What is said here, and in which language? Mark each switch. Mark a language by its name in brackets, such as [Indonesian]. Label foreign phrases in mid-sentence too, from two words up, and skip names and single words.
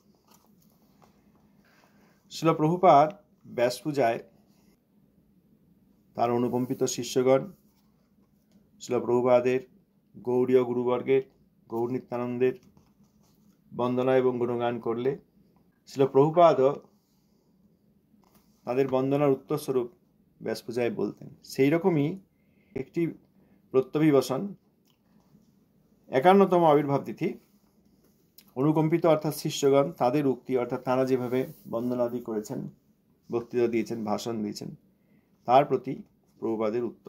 [Bangla] শিল প্রভুপাদ ব্যাস পূজায় তার অনুকম্পিত শিষ্যগণ শিল প্রভুপাদের গৌড়ীয় গুরুবর্গের গৌর নিত্যানন্দের বন্দনা এবং গুণগান করলে শিল প্রভুপাদ তাদের বন্দনার উত্তরস্বরূপ ব্যাস পূজায় বলতেন। সেই রকমই একটি প্রত্যভিবাসন 51তম আবির্ভাব তিথি অনুকম্পিত অর্থাৎ শিষ্যগণ তাদের উক্তি অর্থাৎ তারা যেভাবে বন্দনাদি করেছেন, বক্তৃতা দিয়েছেন, ভাষণ দিয়েছেন তার প্রতি প্রভুপাদের উত্তর।